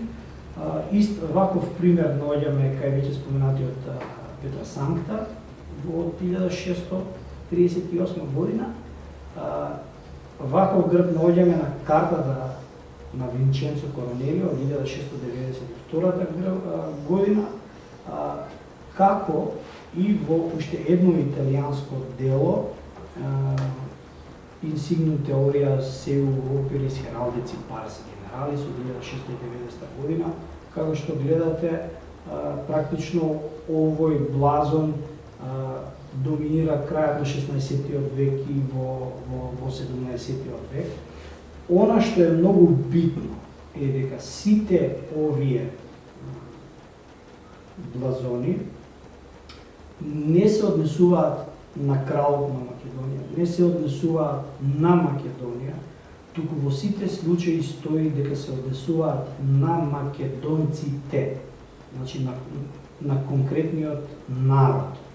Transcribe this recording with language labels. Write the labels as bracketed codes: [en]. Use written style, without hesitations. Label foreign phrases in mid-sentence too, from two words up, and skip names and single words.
[mk] Ист ваков пример наоѓаме кај веќе споменатиот Петра Санкта во 1638 година. Ваков грб наоѓаме на картата на Винченцо Коронелио од 1692 година, како и во уште едно италијанско дело Insignum Theoria seu operis heraldici pars generalis од 1690 година, како што гледате, практично овој блазон доминира крајот на 16-тиот век и во 17-тиот век. Она што е многу битно е дека сите овие блазони не се однесуваат на кралот на Македонија, не се однесуваат на Македонија, туку во сите случаи стои дека се однесуваат на македонците, значи на конкретниот народ.